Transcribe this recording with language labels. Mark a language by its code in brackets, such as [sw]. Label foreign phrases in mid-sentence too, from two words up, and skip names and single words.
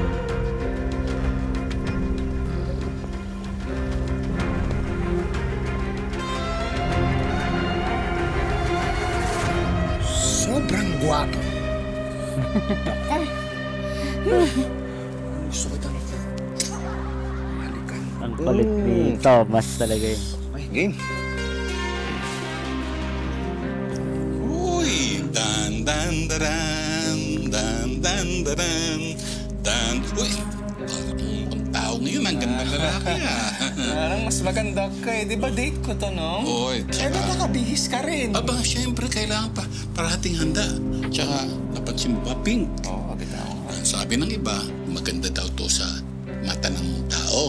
[tl] Sobrang gwapo. Gusto kita na. Halikan. Ang kulit ni Thomas talaga yun. Ay, game. Uy! Dan dan daran, dan dan daran, dan. Uy! Ang tao ngayon, ang ganda lalaki Parang mas maganda ka eh. Di ba date ko to, no? Uy, Eh, nakakabihis ka rin. aba, syempre, kailangan pa parating handa. Tsaka, napansin mo ba, Pink? Oo, kita ako. Ang sabi ng iba, maganda daw to sa mata ng tao.